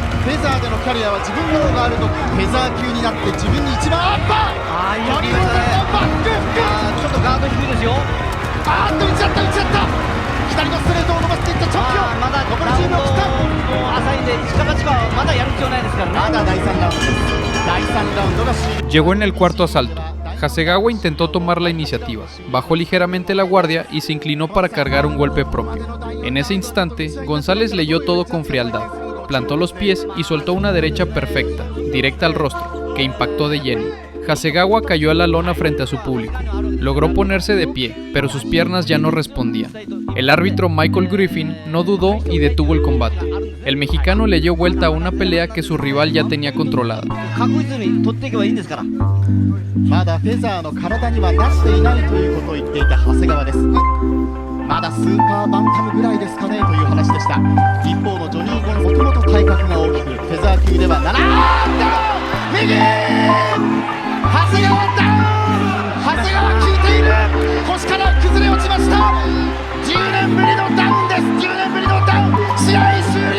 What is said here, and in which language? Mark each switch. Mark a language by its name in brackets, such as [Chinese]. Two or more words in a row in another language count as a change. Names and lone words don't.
[Japanese] フェザーでのキャリアは自分の方があるとフェザー級になって自分に一番アッパー。いいよ、バックフック。ちょっとガード低いですよ。あーっと打ち合った左のストレートを伸ばしていったチャンピオン。まだ残り10秒切った。浅いんで一か八かまだやる必要ないですからね。まだ第3ラウンドです。第3ラウンドが終了。 [Spanish] Llegó en el cuarto asalto. Hasegawa intentó tomar la iniciativa, bajó ligeramente la guardia y se inclinó para cargar un golpe propio. En ese instante, González leyó todo con frialdad, plantó los pies y soltó una derecha perfecta, directa al rostro, que impactó de lleno. Hasegawa cayó a la lona frente a su público. Logró ponerse de pie, pero sus piernas ya no respondían. El árbitro Michael Griffin no dudó y detuvo el combate. El mexicano le dio vuelta a una pelea que su rival ya tenía controlada. [Japanese] 確実に取っていけばいいんですから。まだフェザーの体にはなっていないということを言っていた長谷川です。まだスーパーバンタムぐらいですかねという話でした。一方のジョニー・ゴンもともと体格が大きく、フェザー級では右長谷川ダウン、長谷川効いている、腰から崩れ落ちました。10年ぶりのダウンです。10年ぶりのダウン、試合終了。